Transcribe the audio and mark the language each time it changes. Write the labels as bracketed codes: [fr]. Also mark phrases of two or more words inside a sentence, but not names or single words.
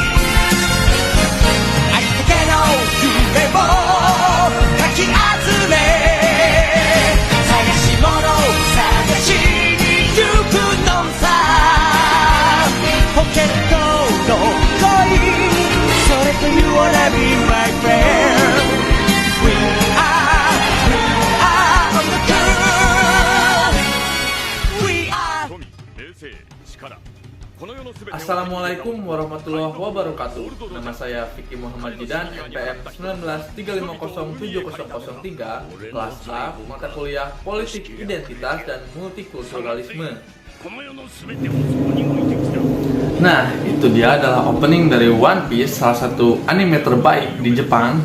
[ja] ありったけの夢をかき集め、探し物を探しに行くのさ。ポケットの恋、それと [en] You wanna be my friend。 We are on the groove。 We are。 [ja] 富、名声、力、この世の全てを。 [ar] السلام عليكم ورحمة الله وبركاته. [id] Nama saya Vicky Muhammad Jidan, NPM 1935070003, kelas A, mata kuliah Politik Identitas dan Multikulturalisme. Nah, itu dia adalah opening dari One Piece, salah satu anime terbaik di Jepang.